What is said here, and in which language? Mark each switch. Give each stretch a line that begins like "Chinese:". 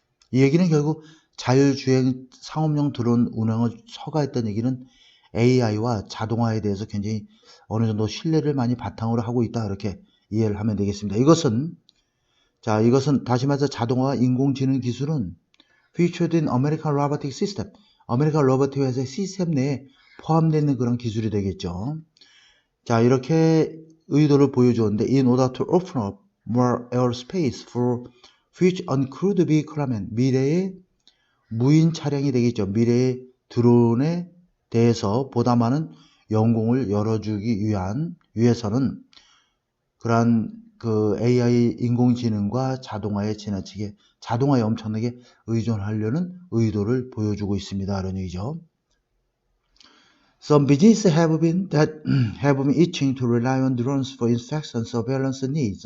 Korean: 이 얘기는 결국 자율주행 상업용 드론 운항을 허가했던 얘기는 AI와 자동화에 대해서 굉장히 어느 정도 신뢰를 많이 바탕으로 하고 있다. 이렇게 이해를 하면 되겠습니다. 이것은 다시 말해서 자동화와 인공지능 기술은
English: featured in American Robotic System,
Korean: 아메리칸 로보틱 회사의 시스템 내에 포함되어 있는 그런 기술이 되겠죠. 자, 이렇게 의도를 보여주었는데
English: in order to open up more airspace for future uncrewed vehicle
Korean: 하면 미래의 무인 차량이 되겠죠. 미래의 드론에 대해서 보다 많은 영공을 열어주기 위해서는 그러한 그 AI 인공지능과 자동화에 지나치게 자동화에 엄청나게 의존하려는 의도를 보여주고 있습니다. 이런 얘기죠.
English: Some businesses have been itching to rely on drones for inspection surveillance needs.